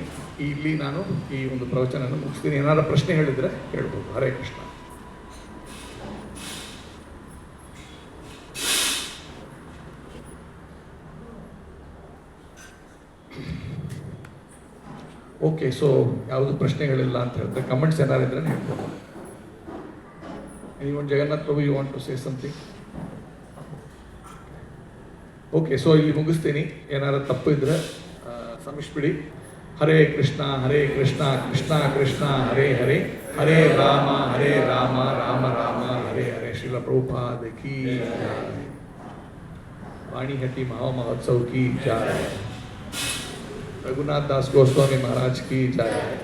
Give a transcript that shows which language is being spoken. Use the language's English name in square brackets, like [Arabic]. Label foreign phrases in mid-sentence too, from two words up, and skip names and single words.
[Kannada] ಇಲ್ಲಿ ನಾನು ಈ ಒಂದು ಪ್ರವಚನ ಮುಗಿಸ್ತೀನಿ. ಏನಾದ್ರು ಪ್ರಶ್ನೆ ಹೇಳಿದರೆ ಹೇಳ್ಬೋದು. ಹರೇ ಕೃಷ್ಣ. [English] okay, so [Kannada] ಯಾವುದು ಪ್ರಶ್ನೆಗಳಿಲ್ಲ ಅಂತ ಹೇಳಿದ್ರೆ ಕಮೆಂಟ್ಸ್ ಏನಾರು ಇದ್ರೆ ಹೇಳ್ಬೋದು. [English] Anyone, Jagannath Prabhu, you want to say something? okay, so [Kannada] ಇಲ್ಲಿ ಮುಗಿಸ್ತೀನಿ. ಏನಾರು ತಪ್ಪು ಇದ್ರೆ ಕ್ಷಮಿಸ್ಬಿಡಿ. [Sanskrit] ಹರೇ ಕೃಷ್ಣ ಕೃಷ್ಣ ಕೃಷ್ಣ ಹರೇ ಹರೇ, ಹರೇ ರಾಮ ರಾಮ ರಾಮ ಹರೇ ಹರೇ. [Hindi] श्रील प्रभुपाद की जय। वाणिहट्टी महोत्सव की जय. रघुनाथ दास गोस्वामी महाराज की जय.